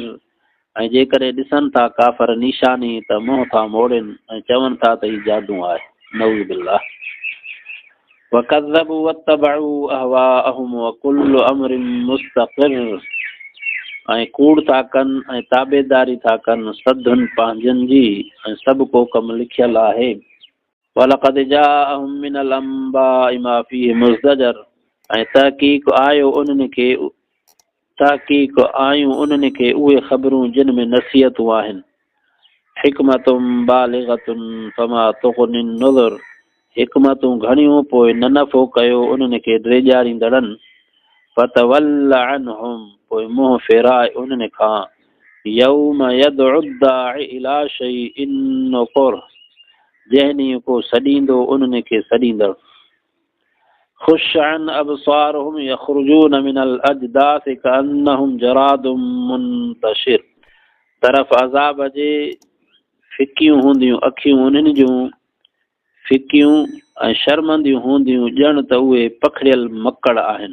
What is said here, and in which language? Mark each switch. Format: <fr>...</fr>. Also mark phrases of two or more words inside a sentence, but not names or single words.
<sd>ऐं जेकॾहिं ॾिसनि था काफ़र निशानी त मुंहं था मोड़नि ऐं चवनि था त हीउ जादू आहे।</sd> <ar>نعوذ بالله. وكذبوا واتبعوا أهواءهم وكل أمر مستقر.</ar> <sd>ऐं कूड़ था कनि ऐं ताबेदारी था कनि सदुनि पंहिंजनि जी ऐं सभु को कमु लिखियल आहे।</sd> <ar>ولقد جاءهم من الأنباء ما فيه مزدجر.</ar> <sd>ऐं तहक़ीक़ आयूं उन्हनि खे उहे ख़बरूं जिन में नसीहतूं आहिनि।</sd> <ar>حكمة بالغة فما تغن النذر.</ar> <sd>हिकमतूं घणियूं पोइ न नफ़ो कयो उन्हनि खे ड्रेजारींदड़नि।</sd> <ar>فتول عنهم.</ar> <sd>पोइ मुंहुं फेराए उन्हनि खां।</sd> <ar>يوم يدع الداع إلى شيء نكر.</ar> <sd>जंहिं ॾींहुं को सॾींदो उन्हनि खे सॾींदड़।</sd> <ar>خشعا أبصارهم يخرجون من الأجداث كأنهم جراد منتشر.</ar> <sd>तरफ़ अज़ाब जे फिकियूं हूंदियूं अखियूं उन्हनि जूं फिकियूं ऐं शर्मंदियूं हूंदियूं ॼण त उहे पखड़ियल मकड़ आहिनि।</sd>